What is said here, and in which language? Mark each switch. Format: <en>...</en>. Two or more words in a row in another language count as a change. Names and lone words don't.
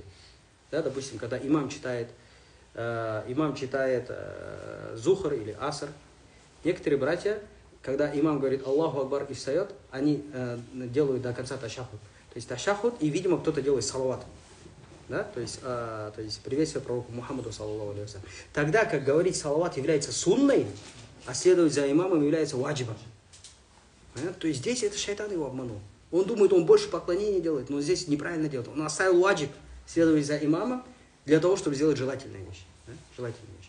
<ru>Да, допустим, когда имам читает зухр или аср. Некоторые братья, когда имам говорит</ru> <ar>الله أكبر</ar> <ru>и встает, они делают до конца ташахуд. То есть ташахуд, и, видимо, кто-то делает салават. Да? То есть приветствие пророку Мухаммаду,</ru> <ar>صلى الله عليه وسلم.</ar> <ru>Тогда, как говорить салават является сунной, а следовать за имамом является ваджибом. То есть здесь это шайтан его обманул. Он думает, он больше поклонения делает, но здесь неправильно делает. Он оставил ваджиб, следовать за имамом, для того, чтобы сделать желательные вещи. Да? Желательные вещи.</ru>